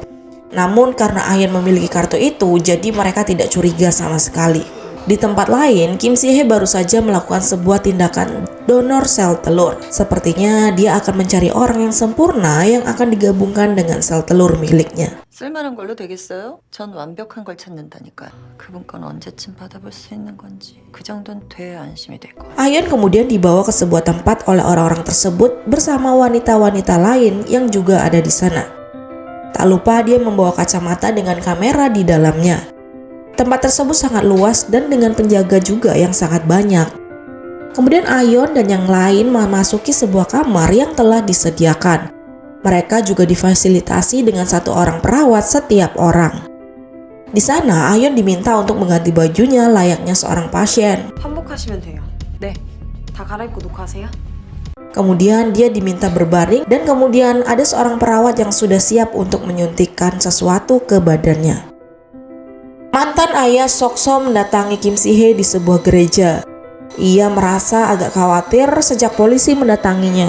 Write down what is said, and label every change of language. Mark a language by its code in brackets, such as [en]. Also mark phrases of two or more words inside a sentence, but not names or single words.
[id] Namun karena Ahyeon memiliki kartu itu, jadi mereka tidak curiga sama sekali. Di tempat lain, Kim Si Hye baru saja melakukan sebuah tindakan donor sel telur. Sepertinya dia akan mencari orang yang sempurna yang akan digabungkan dengan sel telur miliknya. [ko] 쓸만한 걸로 되겠어요? 전 완벽한 걸 찾는다니까요. 그분 건 언제쯤 받아볼 수 있는 건지 그 정도는 돼야 안심이 될 거예요. [id] Ahyeon kemudian dibawa ke sebuah tempat oleh orang-orang tersebut bersama wanita-wanita lain yang juga ada di sana. Tak lupa dia membawa kacamata dengan kamera di dalamnya. Tempat tersebut sangat luas dan dengan penjaga juga yang sangat banyak. Kemudian Ahyeon dan yang lain memasuki sebuah kamar yang telah disediakan. Mereka juga difasilitasi dengan satu orang perawat setiap orang. Di sana Ahyeon diminta untuk mengganti bajunya layaknya seorang pasien. [ko] 환복하시면 돼요. 네, 다 갈아입고 녹화하세요. [id] Kemudian dia diminta berbaring dan kemudian ada seorang perawat yang sudah siap untuk menyuntikkan sesuatu ke badannya. Mantan ayah Sok-so mendatangi Kim Si Hye di sebuah gereja. Ia merasa agak khawatir sejak polisi mendatanginya.